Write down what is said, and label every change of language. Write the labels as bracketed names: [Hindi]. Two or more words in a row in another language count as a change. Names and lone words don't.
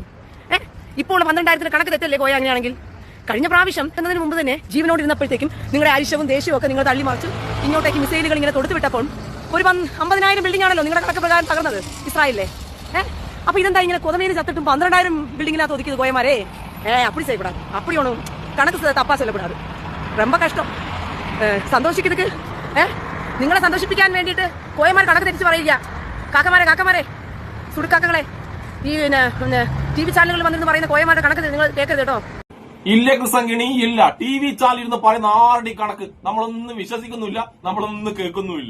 [Malayalam] ഇപ്പോൾ 12,000 കണക്ക് തെറ്റല്ലേ കോയ? അങ്ങനെയാണെങ്കിൽ കഴിഞ്ഞ പ്രാവശ്യം എന്നതിന് മുമ്പ് തന്നെ ജീവനോടിരുന്നപ്പോഴത്തേക്കും നിങ്ങളുടെ ആവശ്യവും ദേഷ്യവും ഒക്കെ നിങ്ങൾ തള്ളിമറിച്ചു ഇങ്ങോട്ടേക്ക് മിസൈലുകൾ ഇങ്ങനെ തൊടുത്തു വിട്ടപ്പോൾ ഒരു 50,000 ബിൽഡിംഗ് ആണല്ലോ നിങ്ങളുടെ കണക്ക് പ്രകാരം തകർന്നത് ഇസ്രായേലിലെ. അപ്പൊ ഇതെന്താ ഇങ്ങനെ കൊതമേരി ചത്തിട്ടും 12,000 ബിൽഡിങ്ങിനകത്ത് ഒതുക്കിയത് കോയമാരെ? [Tamil] அப்படி செய்யக்கூடாது, அப்படி ஒன்றும் கணக்கு தப்பா சொல்லக்கூடாது. ரொம்ப கஷ்டம். [Malayalam] സന്തോഷിക്കുന്നതുക്ക് നിങ്ങളെ സന്തോഷിപ്പിക്കാൻ വേണ്ടിയിട്ട് കോയമാർ കണക്ക് തെറ്റിച്ച് പറയില്ല. കാക്കമാരെ സുടുക്കാക്കകളെ, ഈ TV ചാനലുകളിൽ വന്നിരുന്ന് പറയുന്ന കോയമാരുടെ കണക്ക് നിങ്ങൾ കേൾക്കരുത് കേട്ടോ. ഇല്ല കൃസംഗിണി, ഇല്ല. TV ചാനൽ ഇരുന്ന് പറയുന്ന ആരുടെ കണക്ക് നമ്മളൊന്നും വിശ്വസിക്കുന്നില്ല, നമ്മളൊന്നും കേൾക്കുന്നുമില്ല.